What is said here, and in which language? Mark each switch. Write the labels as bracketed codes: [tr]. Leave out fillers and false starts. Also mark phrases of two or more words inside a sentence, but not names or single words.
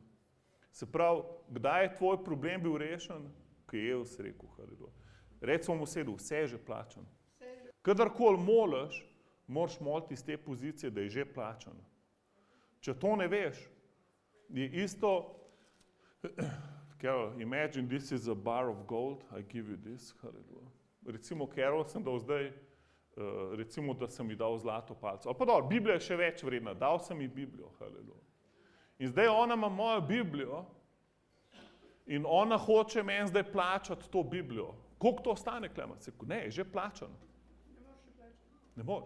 [sl] Se pravi, kdaj je tvoj problem bil rešen? Ko je Jezus rekel, haleluja. Recimo mu sedu, vse je že plačano. Kadarkoli moliš, moraš moliti iz te pozicije, da je že plačano. Če to ne veš, je isto, [en] Carol, imagine this is a bar of gold, I give you this, [sl] haleluja. Recimo, Carol sem dal zdaj, recimo, da sem ji dal zlato palco. Ali pa dobro, Biblija je še več vredna, dal sem ji Biblijo, haleluja. In zdaj ona ima mojo Biblijo in ona hoče meni zdaj plačati to Biblijo. Koliko to stane, Klemen? Ne, je že plačano. Ne moreš.